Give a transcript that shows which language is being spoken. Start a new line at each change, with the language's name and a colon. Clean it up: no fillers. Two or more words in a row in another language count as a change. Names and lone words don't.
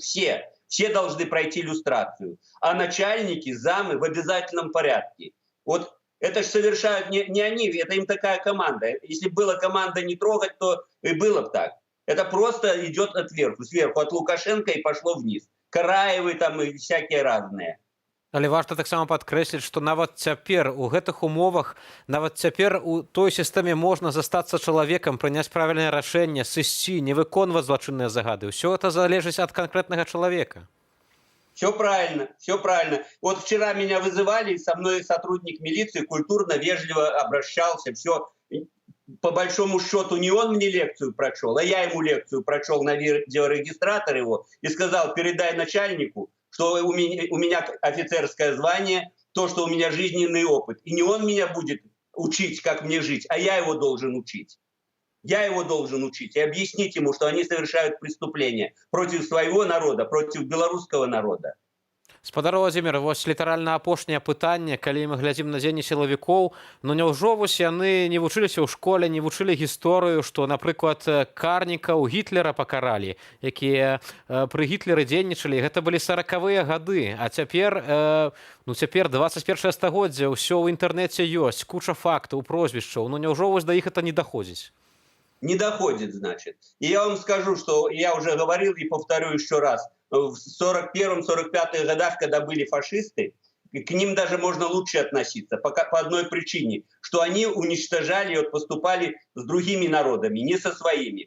Russian: Все должны пройти люстрацию. А начальники, замы в обязательном порядке. Вот это же совершают не они, это им такая команда. Если была команда не трогать, то и было бы так. Это просто идет сверху, от Лукашенко и пошло вниз. Караевы там и всякие разные.
Belarusian: Але варта таксама падкрэсліць, што нават цяпер у гэтых умовах, нават цяпер у той сістэме можна застацца чалавекам, прыняць правільнае рашэнне, сысці, не выконваць злачынныя загады. Усё это залежыць ад канкрэтнага чалавека.
Russian: Все правильно, все правильно. Вот вчера меня вызывали, со мной сотрудник милиции культурно, вежливо обращался, все. По большому счету не он мне лекцию прочел, а я ему лекцию прочел на видеорегистратор его и сказал, передай начальнику, что у меня офицерское звание, то, что у меня жизненный опыт. И не он меня будет учить, как мне жить, а я его должен учить. Я его должен учить и объяснить ему, что они совершают преступления против своего народа, против белорусского народа.
Belarusian: Спадар Владзімір, вось літаральна апошняе пытанне, калі мы глядзім на дзеянні сілавікоў, ну няўжо вось яны не вучыліся ў школе, не вучылі гісторыю, што, напрыклад, карнікаў Гітлера пакаралі, якія пры Гітлеры дзейнічалі, гэта былі 40-выя гады, а цяпер, цяпер 21 стагоддзя, ўсё ў інтэрнэце ёсць, куча фактаў, прозвішчаў, ну няўжо вось да іх это не доходзіць?
Russian: Не доходит, значит. И я вам скажу, что я уже говорил и повторю еще раз. В 41-45 годах, когда были фашисты, к ним даже можно лучше относиться по одной причине, что они уничтожали, вот, поступали с другими народами, не со своими.